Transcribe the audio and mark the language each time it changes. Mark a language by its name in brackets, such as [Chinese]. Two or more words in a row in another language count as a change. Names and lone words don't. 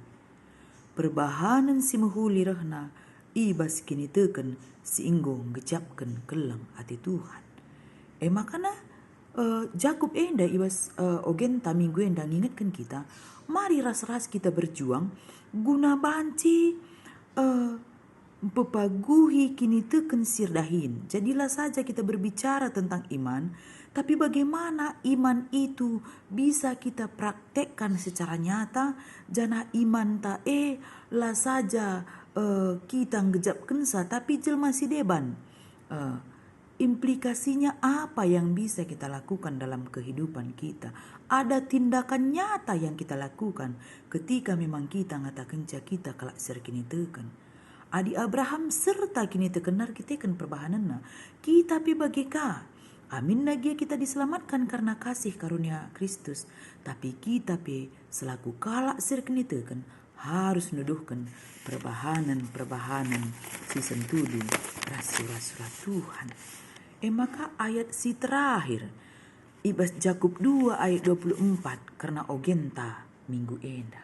[Batak Karo] Perbahanan si mahuli rahna ibas kini teken si inggong gejapkan kelang ati Tuhan. Makana Jakub enda ibas ogenta minggu enda ngingatkan kita, mari ras-ras kita berjuang guna banci bepaguhi kini teken sirdahin. [Indonesian] Jadilah saja kita berbicara tentang iman, tapi bagaimana iman itu bisa kita praktekkan secara nyata. [Batak Karo] Jana iman ta lah saja kita ngejap kensa, tapi jelma si deban. [Indonesian] Implikasinya apa yang bisa kita lakukan dalam kehidupan kita? Ada tindakan nyata yang kita lakukan ketika memang kita ngatakan kita kelak [Batak Karo] ser kini teken. Adi Abraham serta kini tekenar kita kan perbahananna. Kita pi bagika. [Indonesian] Amin lagi kita diselamatkan karena kasih karunia Kristus. [Batak Karo] Tapi kita pi selaku kalak ser kini teken harus nuduhkan perbahanan si sentulu rasul-rasul Tuhan. Maka ayat si terakhir ibas Jakub 2 ayat 24 karena ogenta minggu enda.